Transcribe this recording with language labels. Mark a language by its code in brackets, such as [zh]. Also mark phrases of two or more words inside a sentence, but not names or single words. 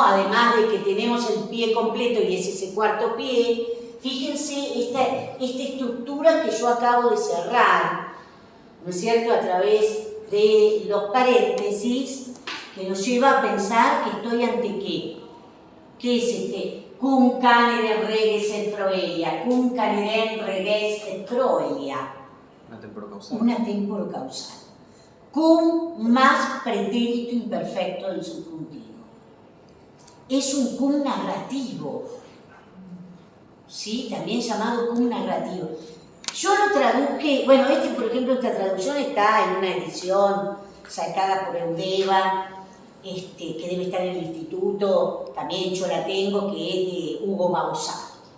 [es] Además de que tenemos el pie completo y es ese cuarto pie, fíjense esta estructura que yo acabo de cerrar, ¿no es cierto?, a través de los paréntesis, que nos lleva a pensar que estoy ante qué. ¿Qué es [la] cum canere reges et proelia? Cum canere reges et proelia. [es] Una temporocausal. Una temporocausal. Cum más pretérito imperfecto del subjuntivo. Es un cum narrativo. ¿Sí? También llamado cum narrativo. Yo lo traduje, bueno, por ejemplo, esta traducción está en una edición sacada por Eudeva, que debe estar en el instituto, también yo la tengo, que es de Hugo Bauzá.